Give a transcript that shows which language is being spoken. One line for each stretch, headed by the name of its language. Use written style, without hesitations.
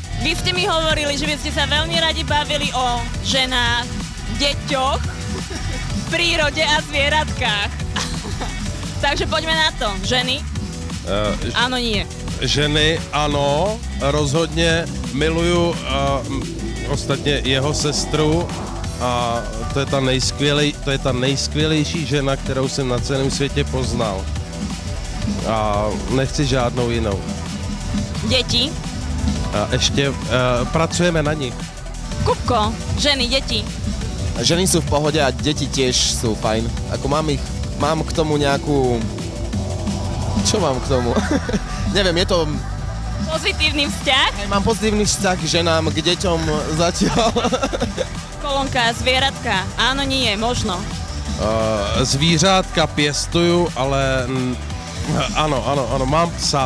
Slovak: Vy ste mi hovorili, že by ste sa veľmi radi bavili o ženách, deťoch, prírode a zvieratkách. Takže poďme na to. Ženy? Áno, nie.
Czech: Ženy, ano, rozhodně miluju ostatně jeho sestru a to je ta nejskvělejší žena, kterou jsem na celém světě poznal. A nechci žádnou jinou.
Slovak: Deti?
Czech: A ještě pracujeme na nich.
Slovak: Kupko, ženy, deti. Ženy sú v pohode a deti tiež sú fajn. Ako mám k tomu nejakú... Čo mám k tomu? Neviem, je to... Pozitívny vzťah? Mám pozitívny vzťah k ženám, k deťom zatiaľ. Kolonka, zvieratka. Áno, nie, možno.
Czech: Zvířátka pěstuju, ale ano, mám psa.